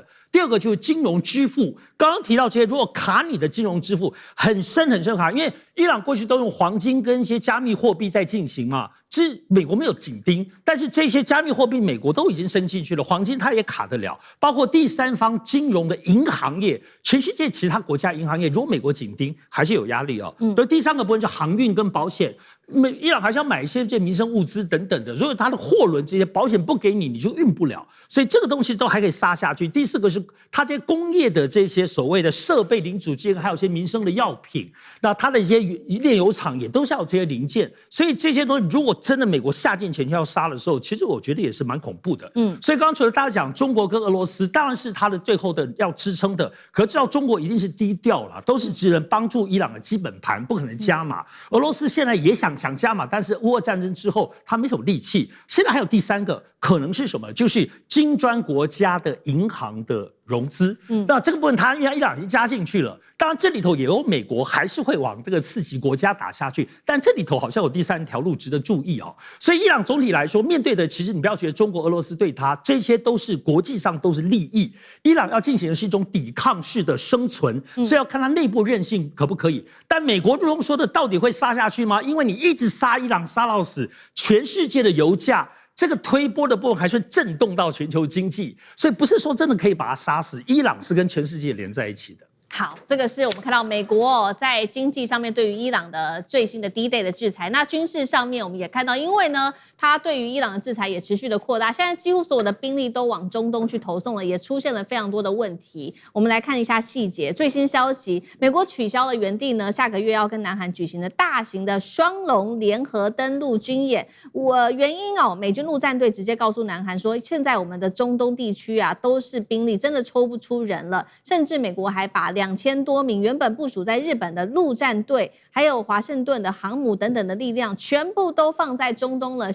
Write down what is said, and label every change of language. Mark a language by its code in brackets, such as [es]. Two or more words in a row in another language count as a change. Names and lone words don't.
[zh] 第二個就是金融支付，剛剛提到這些，如果卡你的金融支付很深很深卡，因為伊朗過去都用黃金跟一些加密貨幣在進行嘛，其實美國沒有緊盯，但是這些加密貨幣美國都已經伸進去了，黃金它也卡得了，包括第三方金融的銀行業，全世界其他國家銀行業，如果美國緊盯，還是有壓力哦。所以第三個部分是航運跟保險。伊朗還是要買一些這民生物資等等的，所以它的貨輪這些保險不給你，你就運不了，所以這個東西都還可以殺下去。第四個是它這些工業的這些所謂的設備零組件，還有一些民生的藥品，那它的一些煉油廠也都是要有這些零件，所以這些東西如果真的美國下定前就要殺的時候，其實我覺得也是蠻恐怖的。所以剛剛除了大家講中國跟俄羅斯，當然是它的最後的要支撐的，可是知道中國一定是低調了，都是只能幫助伊朗的基本盤，不可能加碼。俄羅斯現在也想加碼，但是烏俄戰爭之後，他沒什麼力氣。現在還有第三個可能是什麼？就是金磚國家的銀行的融資。那這個部分他因為伊朗已經加進去了，當然這裡頭也有美國還是會往這個刺激國家打下去，但這裡頭好像有第三條路值得注意哦。所以伊朗總體來說面對的，其實你不要覺得中國、俄羅斯對他這些都是國際上都是利益。伊朗要進行的是一種抵抗式的生存，所以要看他內部韌性可不可以。但美國如同說的，到底會殺下去嗎？因為你一直殺伊朗殺到死，全世界的油價這個推波的部分還是震動到全球經濟，所以不是說真的可以把它殺死。伊朗是跟全世界連在一起的。好，這個是我們看到美國在經濟上面對於伊朗的最新的D-Day的制裁。那軍事上面我們也看到，因為呢，它對於伊朗的制裁也持續的擴大，現在幾乎所有的兵力都往中東去投送了，也出現了非常多的問題。我們來看一下細節。最新消息，美國取消了原定呢下個月要跟南韓舉行的大型的雙龍聯合登陸軍演。原因美軍陸戰隊直接告訴南韓說，現在我們的中東地區啊都是兵力真的抽不出人了，甚至美國還把2000多名原本部署在日本的陸戰隊，還有華盛頓的航母等等的力量，全部都放在中東了。